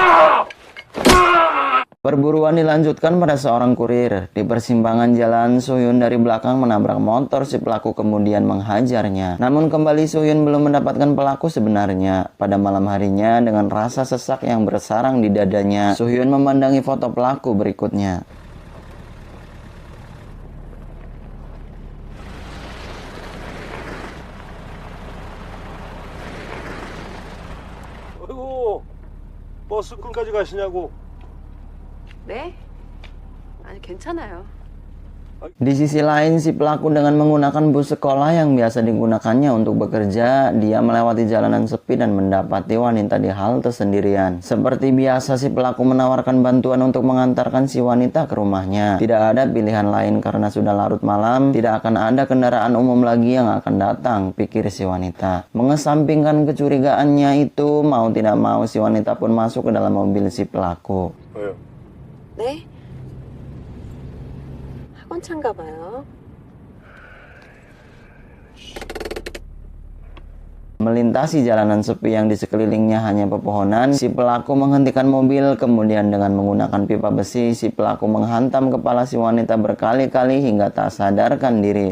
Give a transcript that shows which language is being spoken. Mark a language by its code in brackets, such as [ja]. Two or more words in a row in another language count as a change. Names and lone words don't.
[id] Perburuan dilanjutkan pada seorang kurir. Di persimpangan jalan, Sohyun dari belakang menabrak motor si pelaku kemudian menghajarnya. Namun kembali Sohyun belum mendapatkan pelaku sebenarnya. Pada malam harinya, dengan rasa sesak yang bersarang di dadanya, Sohyun memandangi foto pelaku berikutnya. [ko] 아이고, 버스 끈까지 가시냐고. 네? 아니 괜찮아요. [id] Di sisi lain, si pelaku dengan menggunakan bus sekolah yang biasa digunakannya untuk bekerja, dia melewati jalanan sepi dan mendapati wanita di halte sendirian. Seperti biasa, si pelaku menawarkan bantuan untuk mengantarkan si wanita ke rumahnya. Tidak ada pilihan lain karena sudah larut malam, tidak akan ada kendaraan umum lagi yang akan datang, pikir si wanita. Mengesampingkan kecurigaannya itu, mau tidak mau si wanita pun masuk ke dalam mobil si pelaku. [ko] 왜요? 네? 학원차인가 봐요. [id] Melintasi jalanan sepi yang di sekelilingnya hanya pepohonan, si pelaku menghentikan mobil, kemudian dengan menggunakan pipa besi, si pelaku menghantam kepala si wanita berkali-kali hingga tak sadarkan diri.